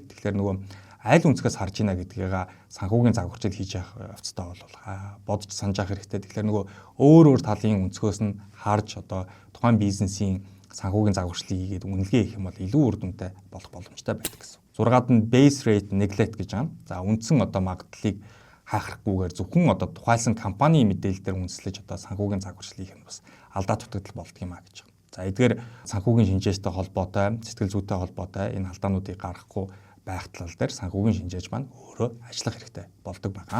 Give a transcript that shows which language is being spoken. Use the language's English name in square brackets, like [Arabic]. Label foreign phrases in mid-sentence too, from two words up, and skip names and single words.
[Mongolian] Тэгэхээр нөгөө аль өнцгөөс харж ийна гэдгийг санхүүгийн загварчид хийж явах явцдаа бол бодож санаж авах хэрэгтэй. Тэгэхээр нөгөө өөр талын өнцгөөс нь харж одоо тухайн бизнесийн санхүүгийн загварчлалыг хийгээд үнэлгээ хийх юм бол илүү үр дүнтэй болох боломжтой байдаг гэсэн. 6-ад нь [English] base rate neglect [Mongolian] гэж байна. За үндсэн одоо магадлалыг хаахрахгүйгээр зөвхөн одоо тухайлсан компани мэдээлэл дээр үндэслэж одоо санхүүгийн загварчлал хийх нь бас алдаа дутагдал болдго юм а гэж байна. За эдгээр санхүүгийн шинжээчтэй холбоотой, сэтгэл зүйтэй холбоотой энэ алдаануудыг гаргахгүй байх тал дээр санхүүгийн шинжээч маань өөрөө ажиллах хэрэгтэй болдог байгаа.